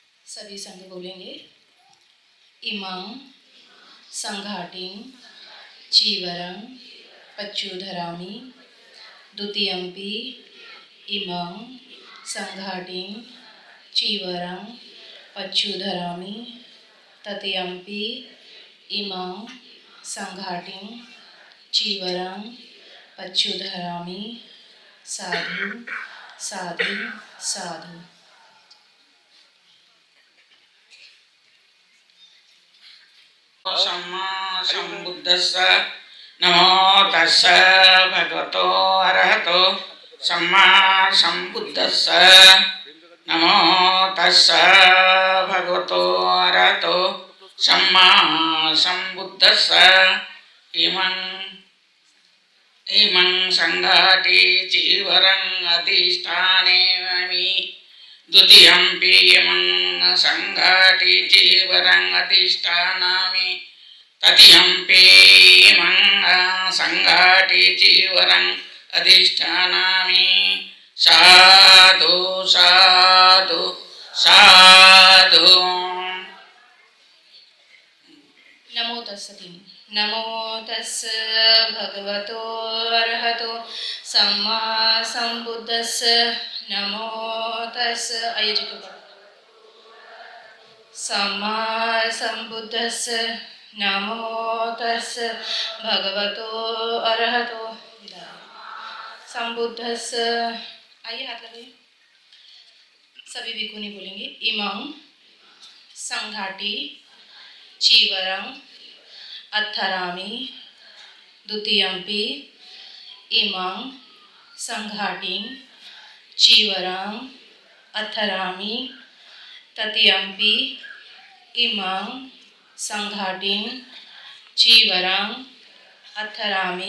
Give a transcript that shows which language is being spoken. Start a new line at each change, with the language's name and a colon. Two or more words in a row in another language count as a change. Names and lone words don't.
Hindi: सभी संग बोलेंगे।
Pali: इमं संघाटिं चीवरं पच्युधरामि द्वितीयंपि इमं संघाटिं चीवरं पच्युधरामि तृतीयंपि इमं संघाटिं चीवरं पच्युधरामि। साधु साधु साधु। सम्मा सम्बुद्धस्स नमो तस्स भगवतो अरहतो सम्मा सम्बुद्धस्स नमो तस्स भगवतो अरहतो सम्मा सम्बुद्धस्स। इमं संघाटि चीवरं अधिष्ठानेमि द्वितीयंपि इमं संघाटि चीवरं अधिष्ठानामि तृतीयंपि इमं संघाटि चीवरं अधिष्ठानामि। साधु साधु साधु। नमो तस्स। नमो तस्स भगवतो अरहतो सम्मा सम्बुद्धस्स नमो तस्स।
Hindi: आइए जी के ऊपर।
Pali: सम्मा सम्बुद्धस्स नमो तस्स भगवतो अरहतो सम्बुद्धस्स।
Hindi: आइए हाथ लगाइए। सभी भिक्खुनी बोलेंगे।
Pali: इमं संघाटि चीवरं अत्थरामि द्वितीयंपि इमं संघाटिं चीवरं अत्थरामि तृतीयंपि इमं संघाटिं चीवरं अत्थरामि।